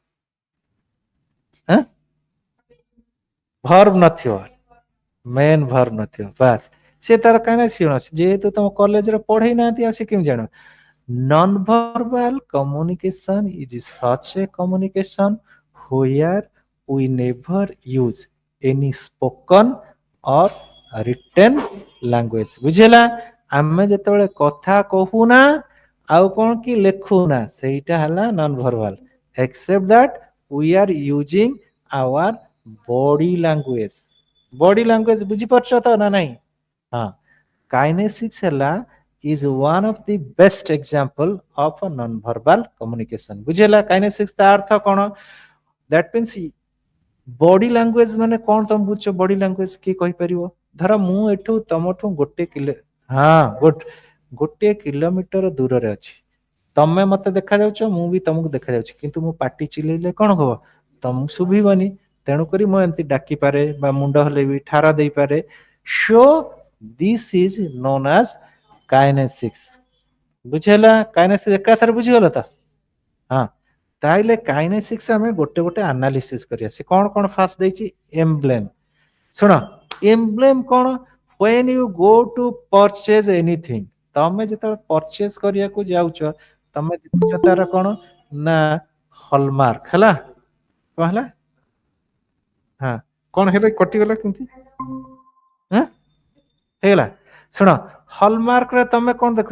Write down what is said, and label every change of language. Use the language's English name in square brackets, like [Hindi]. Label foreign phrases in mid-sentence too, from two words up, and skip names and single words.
[Odia] ଭର୍ବ ନଥିବ ମେନ୍ ଭର୍ବ ନଥିବ ବାସ୍ ସେ ତାର କାହିଁକି ଯେହେତୁ ତମ କଲେଜରେ ପଢେଇ ନାହାନ୍ତି ଆଉ ସେ କେମିତି ଜାଣିବ? [English] non verbal communication is such a communication where we never use any spoken or written language। ବୁଝିହେଲା? [Odia] ଆମେ ଯେତେବେଳେ କଥା କହୁନା ଆଉ କଣ କି ଲେଖୁନା ସେଇଟା ହେଲା ନନ୍ ଭର୍ବାଲ [English] except that we are using our body language। body language [Odia] ବୁଝିପାରୁଛ ତ ନା ନାଇଁ? ହଁ କାଇନେସିକ୍ସ ହେଲା [English] is one of the best example of a non-verbal communication। ବୁଝିହେଲା? [Odia] କାଇନେସିକ୍ସ ତା ଅର୍ଥ କଣ? [English] that means body language [Odia] ମାନେ କଣ ତମେ ବୁଝୁଛ? [English] body language [Odia] କିଏ କହିପାରିବ? ଧର ମୁଁ ଏଠୁ ତମଠୁ ଗୋଟେ କିଲୋମିଟର ଦୂରରେ ଅଛି। ତମେ ମତେ ଦେଖାଯାଉଛ ମୁଁ ବି ତମକୁ ଦେଖାଯାଉଛି କିନ୍ତୁ ମୁଁ ପାଟି ଚିଲେଇଲେ କଣ ହବ? ତମକୁ ଶୁଭିବନି। ତେଣୁକରି ମୁଁ ଏମିତି ଡାକିପାରେ ବା ମୁଣ୍ଡ ହଲେଇବି ଠାର ଦେଇପାରେ। [English] so this is known as kinesics. [Odia] ବୁଝିହେଲା? କାଇନେସିକ୍ସ ଏକାଥରେ ବୁଝିଗଲ ତ? ହଁ ତାହେଲେ କାଇନେସିକ୍ସ ଆମେ ଗୋଟେ ଗୋଟେ ଆନାଲିସିସ୍ କରିବା। ସେ କଣ କଣ ଫାଷ୍ଟ ଦେଇଛି ଏମ୍ବ୍ଲେମ। ଶୁଣ ଏମ୍ବ୍ଲେମ କଣ? [English] when you go to purchase anything [Odia] ତମେ ଯେତେବେଳେ ପରଚେଜ କରିବାକୁ ଯାଉଛ ତମେ ଦେଖୁଛ ତାର କଣ ନା ହଲମାର୍କ ହେଲା। କଣ ହେଲା? ହଁ କଣ ହେଲା କଟିଗଲା କେମିତି ହେଇଗଲା? ଶୁଣ ହଲମାର୍କରେ ତମେ କଣ ଦେଖୁଛ?